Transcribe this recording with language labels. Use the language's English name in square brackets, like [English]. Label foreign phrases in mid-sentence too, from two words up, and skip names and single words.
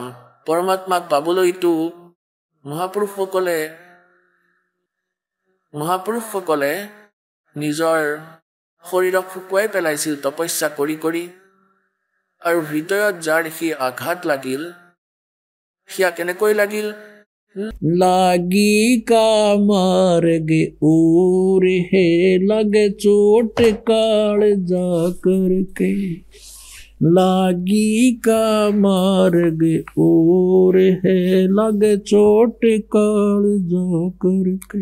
[Assamese] পৰমাত্মাক পাবলৈতো মহাপুৰুষসকলে নিজৰ শৰীৰক শুকুৱাই পেলাইছিল তপস্যা কৰি কৰি, আৰু হৃদয়ত যাৰ সেই আঘাত লাগিল, সেয়া কেনেকৈ লাগিল? [Hindi] लागी का मार्ग और है लगे चोट काल जा करके। लागी का मार्ग और है लगे चोट काल जा करके।